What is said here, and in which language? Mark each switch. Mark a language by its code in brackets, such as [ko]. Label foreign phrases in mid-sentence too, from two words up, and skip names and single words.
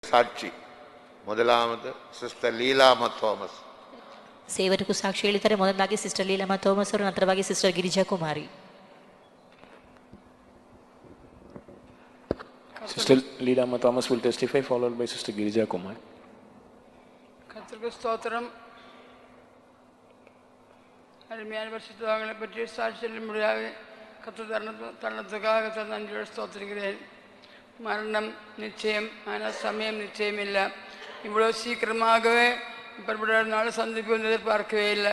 [kn] ಸಾಕ್ಷಿ ಮೊದಲಾಮದು ಸಿಸ್ಟರ್ ಲೀಲಾಮ ಥಾಮಸ್. ಸೇವಕರು ಸಾಕ್ಷಿ ಹೇಳಿದ್ದಾರೆ. ಮೊದಲಾಗಿ ಸಿಸ್ಟರ್ ಲೀಲಾಮ ಥಾಮಸ್ ಅವರು, ನಂತರವಾಗಿ ಸಿಸ್ಟರ್ ಗಿರಿಜಾ ಕುಮಾರಿ. [en] Sister Leela Thomas will testify, followed by Sister Girija Kumar. [ta] கர்த்தருக்கு ஸ்தோத்திரம். அருமையான பரிசுத்தவான்களை பற்றி சாட்சி சொல்லும்படியாக கர்த்தர் தருணத்துக்காக நன்றியோடு ஸ்தோத்திரிக்கிறேன். மரணம் நிச்சயம், ஆனால் சமயம் நிச்சயம் இல்லை. இவ்வளோ சீக்கிரமாகவே இப்படிப்பட்ட நாள் சந்திப்பு வந்து எதிர்பார்க்கவே இல்லை.